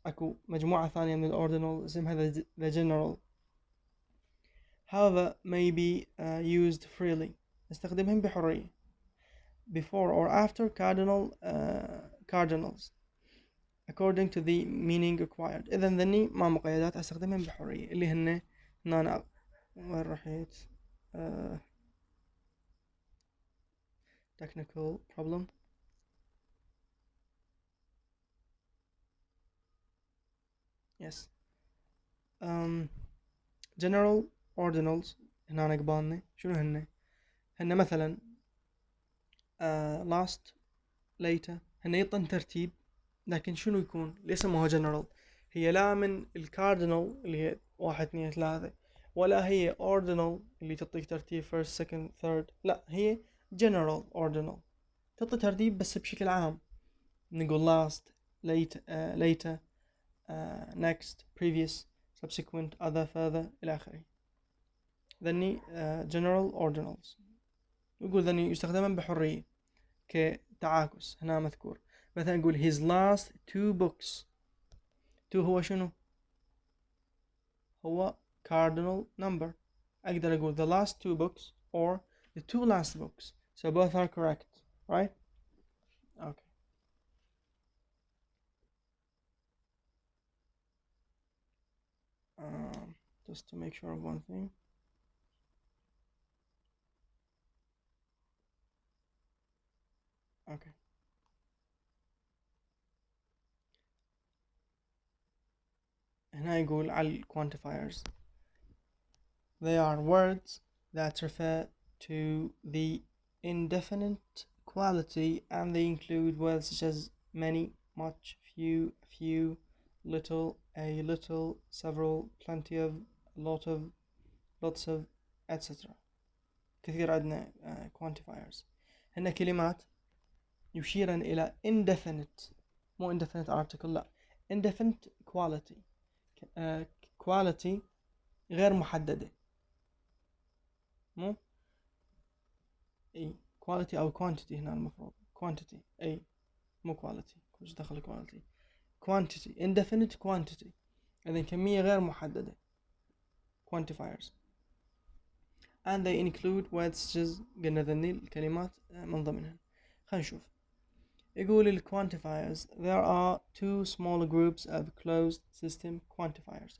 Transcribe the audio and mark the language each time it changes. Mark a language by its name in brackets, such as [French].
[Arabic] أكو مجموعة ثانية من الordinal اسمها the general. [English] However may be used freely. [Arabic] نستخدمهم بحرية. [English] Before or after cardinals according to the meaning required. [Arabic] إذن ذني ما مقيدات أستخدمهم بحرية اللي هن هنا وين رحيت [English] technical problem. Yes. [Arabic] General ordinals هنا قبالنا شنو هن مثلا last later. هن يطن ترتيب لكن شنو يكون ليس ما هو general. هي لا من الكاردينال اللي هي 1 2 3 ولا هي ordinal اللي تعطيك ترتيب first second third. لا هي general ordinal تعطي ترتيب بس بشكل عام. [English] نقول last later next previous subsequent other further إلى آخره. [Arabic] ذني general ordinals. نقول ذني يستخدمون بحرية كتعاكس. هنا مذكور مثلا نقول [English] his last 2 books. [Arabic] 2 هو شنو؟ هو cardinal number. أقدر أقول [English] the last 2 books or the 2 last books. So both are correct, right? Okay. Just to make sure of one thing. Okay. [Arabic] هنا يقول على quantifiers. [English] They are words that refer to the indefinite quality and they include words such as many, much, few, little, a little, several, plenty of, a lot of, lots of, etc. [Arabic] كثير عندنا quantifiers. هن كلمات يشيرن إلى indefinite مو indefinite article لا indefinite quality. quality غير محددة مو اي quality او quantity. هنا المفروض quantity اي مو quality. وش دخل quality quantity indefinite quantity. إذن كمية غير محددة quantifiers [English] and they include words such as [Arabic] قلنا ذني الكلمات من ضمنها. خلينا نشوف. [English] يقول ال quantifiers there are 2 small groups of closed system quantifiers.